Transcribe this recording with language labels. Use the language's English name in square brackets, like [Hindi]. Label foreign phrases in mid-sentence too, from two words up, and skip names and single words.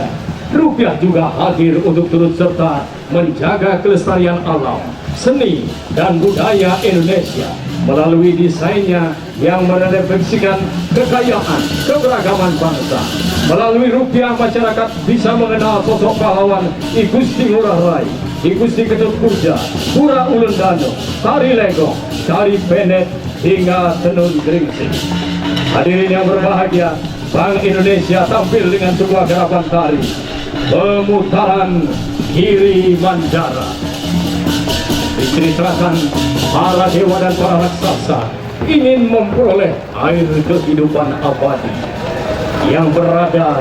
[Indonesian] Rupiah juga hadir untuk turut serta menjaga kelestarian alam, seni, dan budaya Indonesia melalui desainnya yang merefleksikan kekayaan, keberagaman bangsa. Melalui rupiah, masyarakat bisa mengenal sosok pahlawan I Gusti Ngurah Rai, I Gusti Ketut Purja, Pura Ulundano, Tari Legong, Tari Benet, hingga Tenun Gringsing. Hadirin yang berbahagia, Bank Indonesia tampil dengan sebuah garapan tari pemutaran Giri Mandara. Diceritakan para dewa dan para raksasa ingin memperoleh air kehidupan abadi yang berada